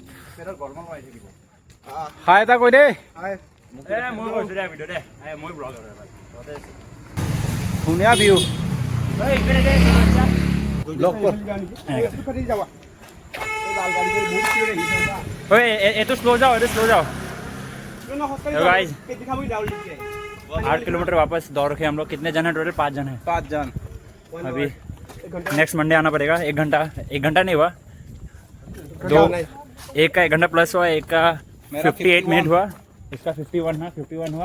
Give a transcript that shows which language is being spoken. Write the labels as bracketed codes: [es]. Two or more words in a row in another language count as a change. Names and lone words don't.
[as] হাই এটা কৈ দেই। ধুনীয়া ভিউ। এইটো স্লো যাও, এইটো স্লো যাও। [hi] 8 किलोमीटर वापस दौड़ के हम लोग कितने जन है टोटल? 5 जन है। 5 जन। अभी [en] next Monday [hi] आना पड़ेगा। 1 घंटा नहीं हुआ, एक का 1 घंटा प्लस हुआ, एक का 58 मिनट हुआ, इसका 51 हुआ।